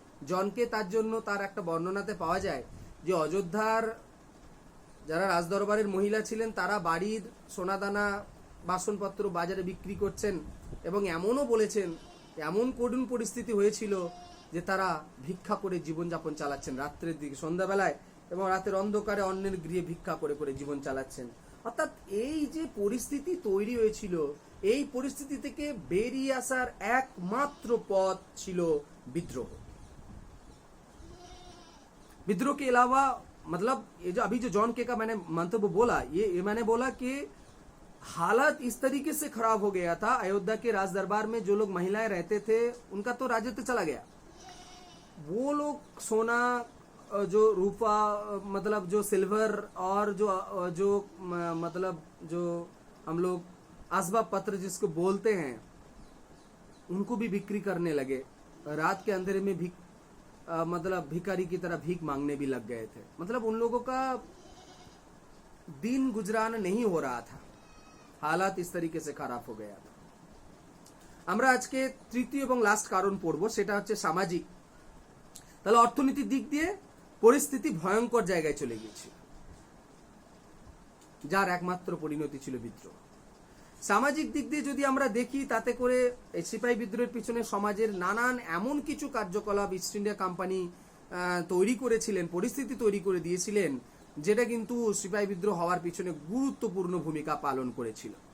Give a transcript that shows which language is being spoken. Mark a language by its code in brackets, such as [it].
[bn] জনকে তার জন্য তার একটা বর্ণনাতে পাওয়া যায় যে অযোধ্যার যারা রাজদরবারের মহিলা ছিলেন তারা বাড়ির সোনাদানা বাসনপত্র বাজারে বিক্রি করছেন, এবং এমনও বলেছেন এমন করুণ পরিস্থিতি হয়েছিল যে তারা ভিক্ষা করে জীবনযাপন চালাচ্ছেন রাত্রের দিকে, সন্ধ্যাবেলায়, এবং রাতের অন্ধকারে অন্যের গৃহে ভিক্ষা করে করে জীবন চালাচ্ছেন। অর্থাৎ এই যে পরিস্থিতি তৈরি হয়েছিল, এই পরিস্থিতি থেকে বেরিয়ে আসার একমাত্র পথ ছিল বিদ্রোহ। [hi] विद्रोह के अलावा मतलब ये जो अभी जो जॉन के का मैंने मंतव्य बोला, ये मैंने बोला कि हालत इस तरीके से खराब हो गया था, अयोध्या के राज दरबार में जो लोग महिलाएं रहते थे उनका तो राजत्व चला गया। वो लोग सोना, जो रूपा, मतलब जो सिल्वर और जो मतलब जो हम लोग असबाब पत्र जिसको बोलते हैं, उनको भी बिक्री करने लगे। रात के अंधेरे में भी मतलब भिखारी की तरह भीख मांगने भी लग गए थे। मतलब उन लोगों का दिन गुजरान नहीं हो रहा था, हालात इस तरीके से खराब हो गया था। [bn] আমরা আজকে তৃতীয় এবং লাস্ট কারণ পড়ব, সেটা হচ্ছে সামাজিক। তাহলে অর্থনীতির দিক দিয়ে পরিস্থিতি ভয়ঙ্কর জায়গায় চলে গিয়েছিল, যার একমাত্র পরিণতি ছিল বিদ্রোহ। সামাজিক দিক দিয়ে যদি আমরা দেখি, তাতে করে এই সিপাহী বিদ্রোহের পিছনে সমাজের নানান এমন কিছু কার্যকলাপ ইস্ট ইন্ডিয়া কোম্পানি তৈরি করেছিলেন, পরিস্থিতি তৈরি করে দিয়েছিলেন, যেটা কিন্তু সিপাহী বিদ্রোহ হওয়ার পিছনে গুরুত্বপূর্ণ ভূমিকা পালন করেছিল।